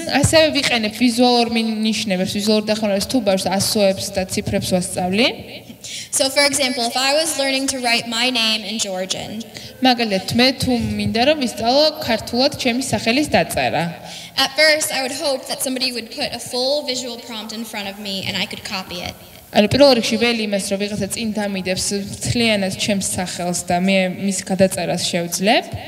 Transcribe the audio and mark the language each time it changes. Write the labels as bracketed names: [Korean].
[Georgian] ასევე ვიყენებ ვიზუალურ მინიშნებებს, ვიზუალურ დახმარებას თუ ბავშვს ასოებს და ციფრებს ვასწავლი. [English] So for example, if I was learning to write my name in Georgian, [Georgian] მაგალითად მე თუ მინდა რომ ვისწავლო ქართულად ჩემი სახელის დაწერა. [English] At first I would hope that somebody would put a full visual prompt in front of me and I could copy it. [Georgian] ანუ პირველ რიგში ველი იმას რომ ვიღაცა წინ დამიდევს მთლიანად ჩემს სახელს და მე მის გადაწერას შევძლებ.